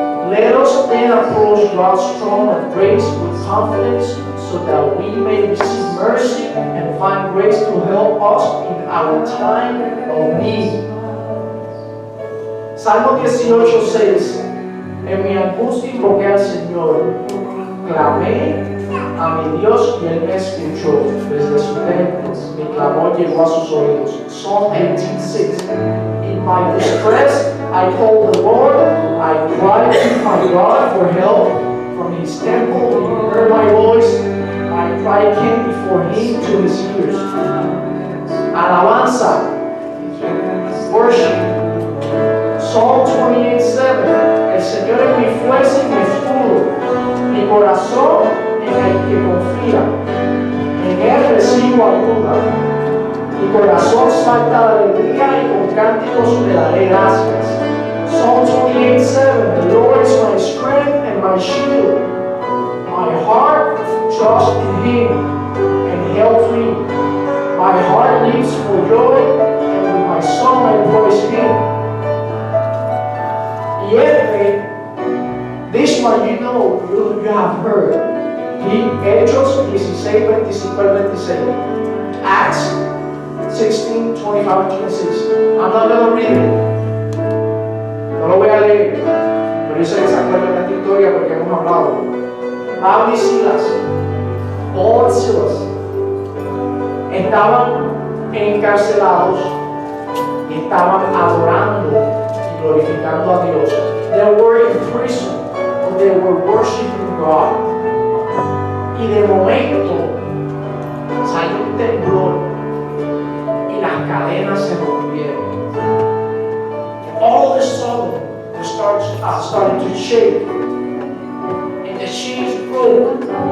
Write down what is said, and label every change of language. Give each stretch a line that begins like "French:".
English: Let us then approach God's throne of grace with confidence, so that we may receive mercy and find grace to help us in our time of need.
Spanish: Salmo 18:6. En mi angustia invoqué al Señor, clamé a mi Dios y Él me escuchó. Desde su templo mi clamor llegó a sus oídos.
English: Psalm 18:6. In my distress I called the Lord, I cried to my God for help. From His temple He heard my voice. My sacrifice came before him to his ears. Alabanza, worship. Psalm 28:7.
Spanish: El Señor es mi fuerza y mi escudo, mi corazón en el que confía. En él recibo ayuda. Mi corazón salta de alegría y con cánticos le daré gracias.
English: Psalm 28:7. The Lord is my strength and my shield. My heart trusts in him and helps me. My heart leaps for joy, and with my song I praise him. Y this one you know, you have heard.
Spanish: Hechos 16, 25 al 26.
English: Acts 16, 25 and 26. I'm not going to read it.
Spanish: No lo voy a leer. Pero yo sé que se acuerdan de esta historia porque hemos hablado. Pablo y Silas, Paul y Silas, estaban encarcelados y estaban adorando y glorificando a Dios.
English: They were in prison, but they were worshiping God.
Spanish: Y de momento salió un temblor y las cadenas se rompieron.
English: All of a sudden, we started to shake, and the chains broke.